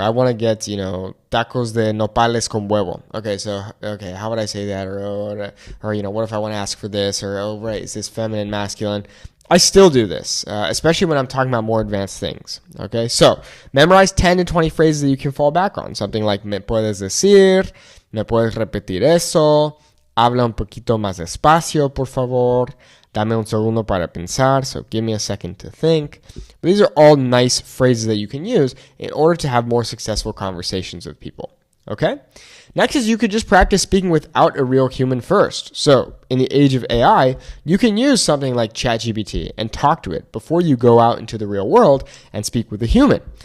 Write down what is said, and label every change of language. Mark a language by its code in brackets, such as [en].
[en] I want to get, [es] tacos de nopales con huevo. [en] Okay, how would I say that? Or what if I want to ask for this? Or, oh, right, is this feminine, masculine? I still do this, especially when I'm talking about more advanced things. Okay, so memorize 10 to 20 phrases that you can fall back on. Something like, [es] me puedes decir, me puedes repetir eso, habla un poquito más despacio, por favor. Dame un segundo para pensar. [en] So give me a second to think. But these are all nice phrases that you can use in order to have more successful conversations with people. Okay? Next is you could just practice speaking without a real human first. So in the age of AI, you can use something like ChatGPT and talk to it before you go out into the real world and speak with a human.